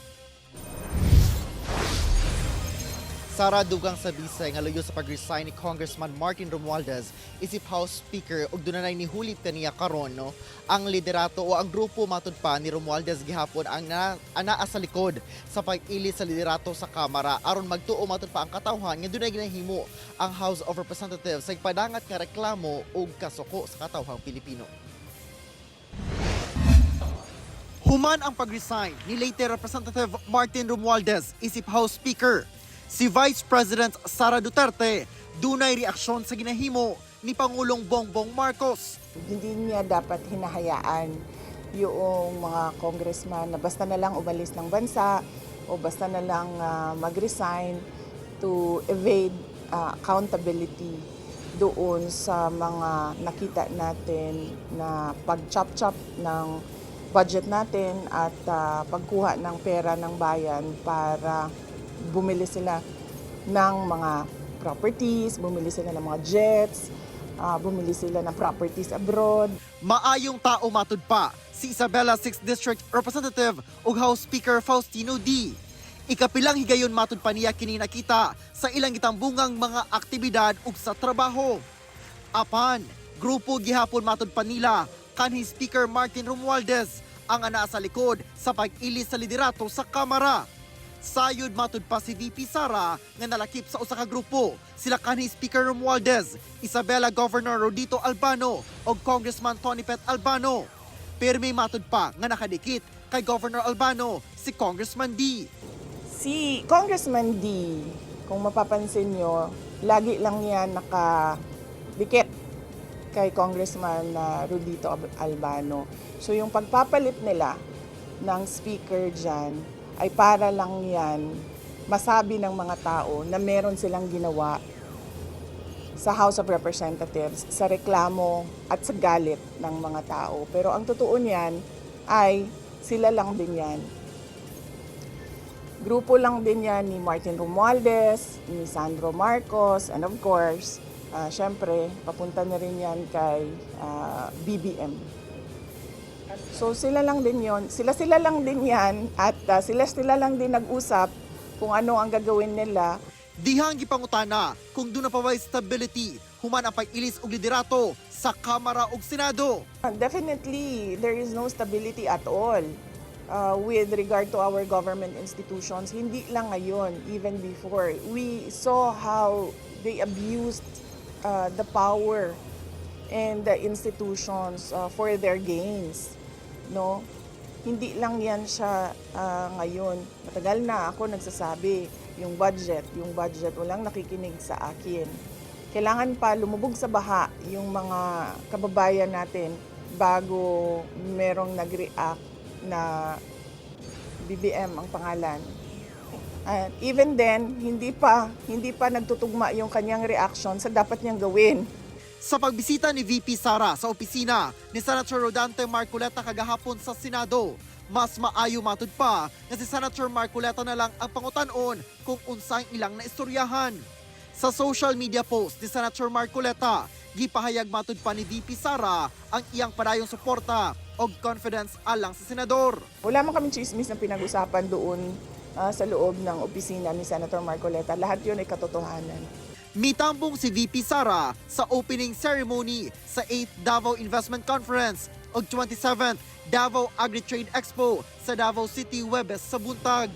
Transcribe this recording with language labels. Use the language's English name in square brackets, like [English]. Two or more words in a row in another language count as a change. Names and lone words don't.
[Cebuano] Sara dugang sa bisay nga luyo sa pag-resign ni Congressman Martin Romualdez isip [English] House Speaker [Cebuano] ug dunay ni hulip kaniya karon ang liderato o ang grupo matud pa ni Romualdez gihapon ang anaa sa likod sa pag-ili sa liderato sa Kamara aron magtuo matud pa ang katawhan nga dunay ginahimo ang House of Representatives sa padangat nga reklamo ug kasuko sa katawhang Pilipino. Human ang pag-resign ni late Representative Martin Romualdez isip [English] House Speaker. [Cebuano] Si Vice President Sara Duterte dunay reaksyon sa ginahimo ni Pangulong Bongbong Marcos. [Filipino] Hindi niya dapat hinahayaan yung mga congressman na basta na lang umalis ng bansa o basta na lang mag-resign [English] to evade accountability [Filipino] doon sa mga nakita natin na pag-chop-chop ng budget natin at pagkuha ng pera ng bayan para bumili sila ng mga properties, bumili sila ng mga jets, bumili sila ng [English] properties abroad. [Cebuano] Maayong tao matud pa si Isabela 6th District Representative ug [English] House Speaker [Cebuano] Faustino D. Ikapilang higayon matud pa niya kini nakita sa ilang gitambungang mga aktibidad ug sa trabaho. Apan, grupo gihapon matud pa nila kanhi Speaker Martin Romualdez ang anaa sa likod sa pag-ili sa liderato sa Kamara. Sayod matud pa si VP Sara nga nalakip sa usa ka grupo. Sila kanhi Speaker Romualdez, Isabela Governor Rodito Albano ug Congressman Tony Pet Albano. Pirmi matud pa nga nakadikit kay Governor Albano si Congressman D. [Filipino] Si Congressman D, kung mapapansin nyo, lagi lang yan nakadikit kay Congressman Rodito Albano. So yung pagpapalit nila ng speaker dyan, ay para lang yan masabi ng mga tao na meron silang ginawa sa House of Representatives sa reklamo at sa galit ng mga tao. Pero ang totoo niyan ay sila lang din yan. Grupo lang din yan ni Martin Romualdez, ni Sandro Marcos, [English] and of course, [Filipino] syempre, papunta na rin yan kay BBM. So sila lang din yon, sila lang din yan at sila lang din nag-usap kung ano ang gagawin nila. [Cebuano] Dihang gipangutana kung doon na paway stability human ang pag-ilis og liderato sa Kamara ug Senado. [English] Definitely, there is no stability at all with regard to our government institutions. [Filipino] Hindi lang ngayon, [English] even before. We saw how they abused the power and the institutions for their gains. No, [Filipino] hindi lang yan siya ngayon. Matagal na ako nagsasabi, yung budget, walang nakikinig sa akin. Kailangan pa lumubog sa baha yung mga kababayan natin bago merong nag-react na BBM ang pangalan. [English] And even then, [Filipino] hindi pa nagtutugma yung kanyang reaction sa dapat niyang gawin. [Cebuano] Sa pagbisita ni VP Sara sa opisina ni Senator Rodante Marcoleta kagahapon sa Senado, mas maayo matud pa na si Senator Marcoleta na lang ang pangutan-on kung unsang ilang naistoryahan. Sa [English] social media post [Cebuano] ni Senator Marcoleta, gipahayag matud pa ni VP Sara ang iyang padayong suporta o confidence alang sa senador. [Filipino] Wala man kami chismis na pinag-usapan doon sa loob ng opisina ni Senator Marcoleta. Lahat yun ay katotohanan. [Cebuano] Mitambong si VP Sara sa opening ceremony sa 8th Davao Investment Conference o 27th Davao Agri-Trade Expo sa Davao City Webes sa buntag.